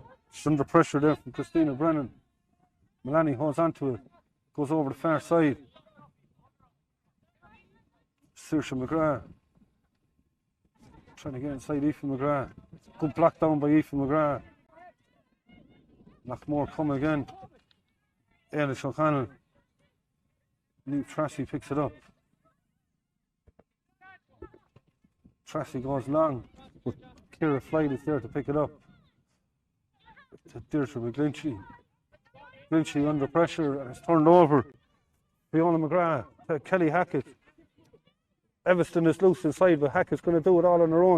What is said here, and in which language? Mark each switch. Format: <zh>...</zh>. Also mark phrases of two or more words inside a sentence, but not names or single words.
<en>She's under pressure there from Christina Brennan. Mullaney holds onto it, goes over the far side. Saoirse McGrath trying to get inside Aoife McGrath. Good block down by Aoife McGrath. Loughmore come again. Eilish O'Connell. Niamh Tracy picks it up. Tracy goes long, but Ciara Floyd is there to pick it up. To Deirdre McGlinchey. McGlinchey under pressure and it's turned over. Fiona McGrath to Kelly Hackett. Everston is loose inside, but Hackett's going to do it all on her own.</en>